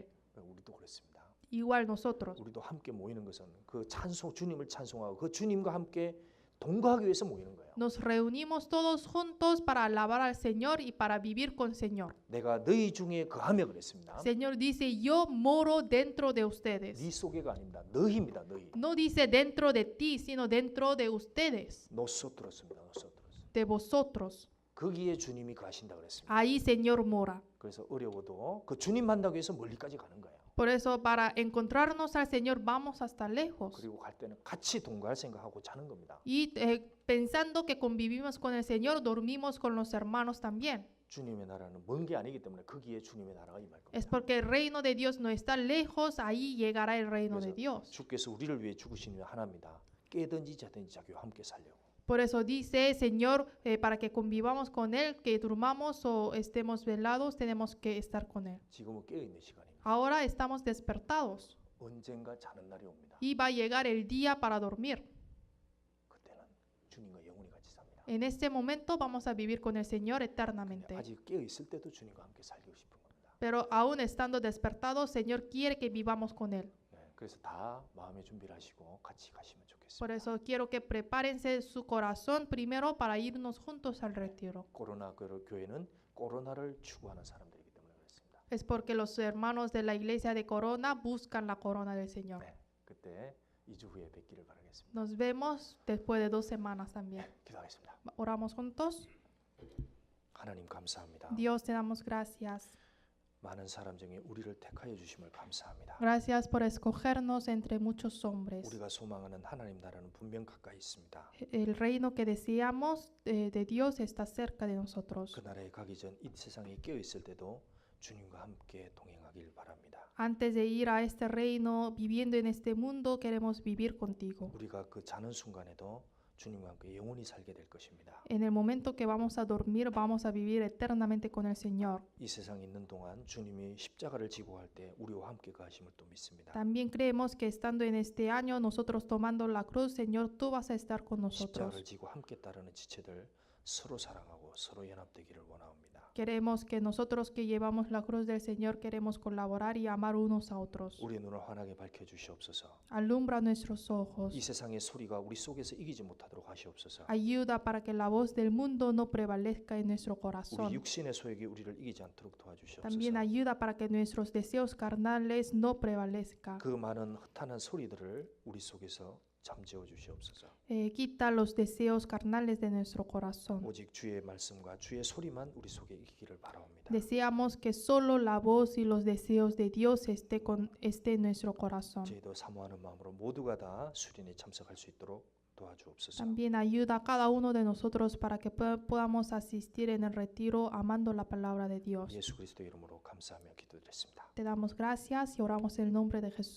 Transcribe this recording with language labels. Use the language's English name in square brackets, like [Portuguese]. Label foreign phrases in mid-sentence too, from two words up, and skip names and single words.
[Korean] 우리도 그렇습니다. [Spanish] Igual nosotros. [Korean] 우리도 함께 모이는 것은 그 찬송 주님을 찬송하고 그 주님과 함께 동거하기 위해서 모이는 거예요. [Spanish] Nos reunimos todos juntos para alabar al Señor y para vivir con Señor. [Korean] 내가 너희 중에 거하며 그랬습니다. [Spanish] Señor dice, yo moro dentro de [Korean] 네 [Spanish] ustedes. [Korean] 속에가 아닙니다. 너희입니다. 너희. [Spanish] No dice dentro de ti, sino dentro de ustedes, [Korean] 노소트로스입니다. 노소트로스. [Spanish] de vosotros. [Korean] 거기에 주님이 거하신다 그랬습니다. [Spanish] Ahí Señor mora. [Korean] 그래서 어려워도 그 주님 만나기 위해서 멀리까지 가는 거예요. [Spanish] Por eso para encontrarnos al Señor vamos hasta lejos. [Korean] 그리고 갈 때는 같이 동거할 생각하고 자는 겁니다. [Spanish] Y pensando que convivimos con el Señor, dormimos con los hermanos también. [Korean] 주님의 나라는 먼 게 아니기 때문에 거기에 주님의 나라가 임할 [Spanish] Es [Korean] 겁니다. [Spanish] porque el reino de Dios no está lejos, ahí llegará el reino de [Korean] 그래서 [Spanish] Dios. [Korean] 주께서 우리를 위해 죽으신 일 하나입니다. 깨든지 자든지 자기와 함께 살려고. [Spanish] Por eso dice, Señor, para que convivamos con Él, que durmamos o estemos velados, tenemos que estar con Él. [Korean] 지금은 깨어 있는 시간입니다. [Spanish] Ahora estamos despertados [Korean] 언젠가 자는 날이 옵니다. [Spanish] y va a llegar el día para dormir. [Korean] 그때는 주님과 영원히 같이 삽니다. [Spanish] En este momento vamos a vivir con el Señor [Korean] 근데 [Spanish] eternamente. [Korean] 아직 깨어 있을 때도 주님과 함께 살고 싶은 겁니다. [Spanish] Pero aún estando despertados, Señor quiere que vivamos con Él. [Korean] 네, 그래서 다 마음의 준비를 하시고 같이 가시면 좋겠습니다. [Spanish] Por eso quiero que prepárense su corazón primero para irnos juntos al retiro. [Korean] 코로나 교회는 코로나를 추구하는 사람들이기 때문에 그렇습니다. [Spanish] Es porque los hermanos de la iglesia de Corona buscan la corona del Señor. [Korean] 네, 그때 2주 후에 뵙기를 바라겠습니다. [Spanish] Nos vemos después de 2 semanas también. [Korean] 기도하겠습니다. [Spanish] Oramos juntos. [Korean] 하나님 감사합니다. [Spanish] Dios, te damos gracias. [Korean] 많은 사람 중에 우리를 택하여 주심을 감사합니다. [Spanish] Gracias por escogernos entre muchos hombres. [Korean] 우리가 소망하는 하나님 나라는 분명 가까이 있습니다. [Spanish] El reino que deseamos de Dios está cerca de nosotros. [Korean] 그 나라에 가기 전 이 세상에 깨어 있을 때도 주님과 함께 동행하길 바랍니다. [Spanish] Antes de ir a este reino, viviendo en este mundo, queremos vivir contigo. [Korean] 우리가 그 자는 순간에도 주님과 함께 영원히 살게 될 것입니다. [Spanish] En el momento que vamos a dormir, vamos a vivir eternamente con el Señor. [Korean] 이 세상에 있는 동안 주님이 십자가를 지고 갈 때 우리와 함께 가심을 또 믿습니다. [Spanish] También creemos que estando en este año, nosotros tomando la cruz, Señor, tú vas a estar con [Korean] 십자가를 [Spanish] nosotros. [Korean] 지고 함께 따르는 지체들 서로 사랑하고 서로 연합되기를 원합니다. [Spanish] Queremos que nosotros que llevamos la cruz del Señor, queremos colaborar y amar unos a otros. [Korean] 우리의 눈을 환하게 밝혀 주시옵소서. [Spanish] Alumbra nuestros ojos. [Korean] 이 세상의 소리가 우리 속에서 이기지 못하도록 하시옵소서. [Spanish] Ayuda para que la voz del mundo no prevalezca en nuestro [Korean] 우리 [Spanish] corazón. [Korean] 육신의 소욕이 우리를 이기지 않도록 도와주시옵소서. [Spanish] También ayuda para que nuestros deseos carnales no prevalezcan. [Korean] 그 많은 허탄한 소리들을 우리 속에서 잠재워 주시옵소서. [Spanish] Quita los deseos carnales de nuestro corazón. [Korean] 오직 주의 말씀과 주의 소리만 우리 속에 이기기를 바라옵니다. [Spanish] Deseamos que solo la voz y los deseos de Dios esté en nuestro corazón. [Korean] 저희도 사모하는 마음으로 모두가 다 수련에 참석할 수 있도록 도와주옵소서. [Spanish] También ayuda a cada uno de nosotros para que podamos asistir en el retiro amando la palabra de Dios. [Korean] 예수 그리스도 이름으로 감사하며 기도드렸습니다. [Spanish] Te damos gracias y oramos en el nombre de Jesús.